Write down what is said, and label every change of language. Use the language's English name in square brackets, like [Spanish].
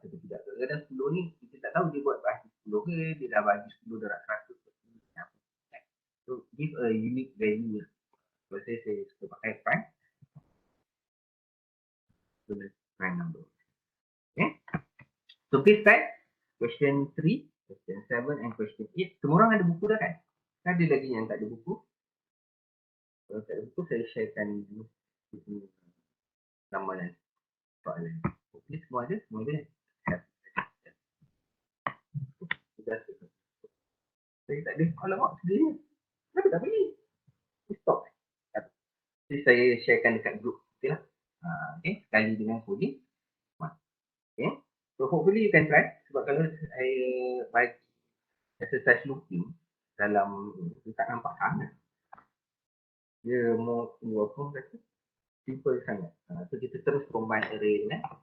[Malay] Kadang-kadang 10 ni kita tak tahu dia buat bahagi 10 ke, dia dah bahagi 10 darab 100. [English] So give a unique value. So [Malay] saya suka pakai [English] prime. So prime number. Okay. So please try question 3, question 7 and question 8. [Malay] Semua orang ada buku dah kan? Ada lagi yang tak ada buku? Kalau tak ada buku, saya sharekan nama dan soalan. Okay, semua ada? Saya tak ada. Alamak, sedih. Kenapa tak beli? Stop. Jadi saya sharekan dekat group. Okay lah. Okay, sekali dengan coding. Okay. [English] So hopefully you can try. [Malay] Sebab kalau saya bagi exercise looping dalam dia tak nampak sangat. Dia more apa kata? Simple sangat. So kita terus combine array ni.